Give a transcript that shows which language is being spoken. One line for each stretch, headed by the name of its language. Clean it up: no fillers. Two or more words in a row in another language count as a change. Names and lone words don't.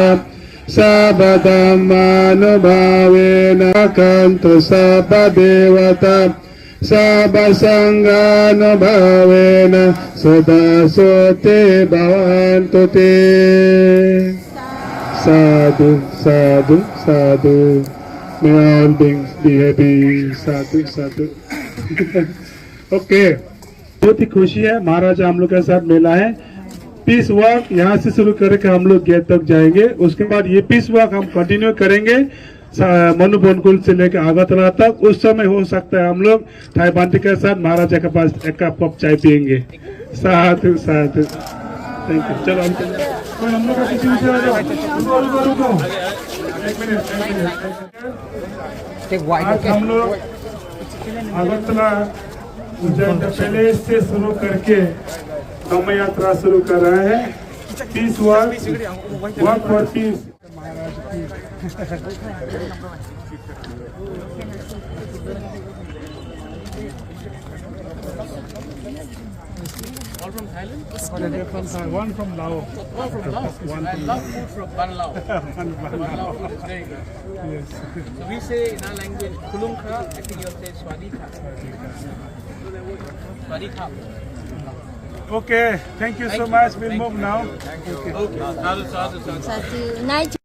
Pali: Sabba dhammanubhavena rakantu sabba devata. Sabba sanghanubhavena sada sote bhavantu te. Sadhu, sadhu, sadhu.
English: May all beings be happy.
Pali: Sadhu, sadhu.
English: Okay.
Hindi: बहुत ही खुशी है महाराज हम लोग के साथ मेला है।
English: Peace walk
Hindi: यहाँ से शुरू करके हम लोग गेट तक जाएंगे। उसके बाद ये
English: Peace walk
Hindi: हम कंटिन्यू करेंगे मनु बनकुल से लेकर आगरतला तक। उस समय हो सकता है हम लोग थाई बांटी के साथ महाराजा के पास एक कप चाय पियेंगे। साधु साधु।
English: Thank you.
Hindi: चलो हम लोग का किसी से आ जाओ। रुको। एक मिनट। आज हम लोग आगरतला उज्जैन पैलेस से शुरू करके धम्म यात्रा शुरू कर रहे हैं।
English: Peace walk for peace. All from Thailand? One from Laos. All from Laos. I love food from Ban Lao. Ban Lao food is very good. Yes. So we say in our language, Kulung Kha, I think you'll say
Thai: Swadi Kha. Swadi Kha.
English: Okay. Thank you so much. We'll move now.
Pali: Okay. Sadhu, sadhu, sadhu. Satu. Night.